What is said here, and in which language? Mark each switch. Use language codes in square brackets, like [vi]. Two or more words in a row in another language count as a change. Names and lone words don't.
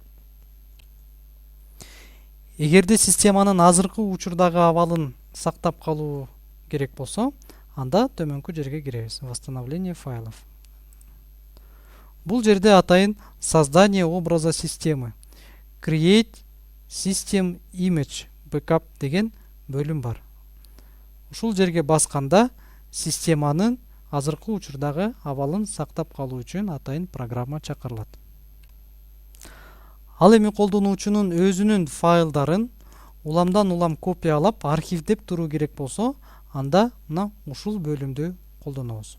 [ky] Эгерде системанын азыркы учурдагы абалын сактап калуу керек болсо, анда төмөнкү жерге киребиз. [ru] Восстановление файлов. [ky] Бул жерде атайын [ru] создание образа системы, [en] create system image backup [ky] деген бөлүм бар. Ушул жерге басканда системанын азыркы учурдагы абалын сактап калуу үчүн атайын программа чакырылат. Ал эми колдонуучунун өзүнүн файлдарын уламдан улам копиялап архивдеп туруу керек болсо, анда мына ушул бөлүмдү колдонобуз.